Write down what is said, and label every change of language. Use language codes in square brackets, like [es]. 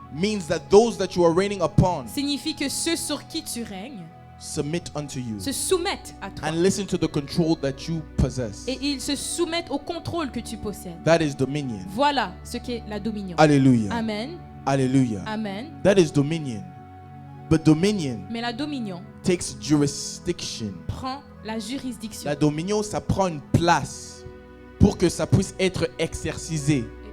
[en] means that those that you are reigning upon [fr] signifie que ceux sur qui tu règnes [en] submit unto you [fr] se soumettent à toi. [en] and listen to the control that you possess. [fr] Et ils se soumettent au contrôle que tu possèdes. [en] That is dominion. [fr] Voilà ce qu'est la dominion. Hallelujah. Amen. Hallelujah. Amen. [en] That is dominion. But dominion [fr] Mais la dominion takes jurisdiction. prend la juridiction. La dominion, ça prend une place pour que ça puisse être exercisé.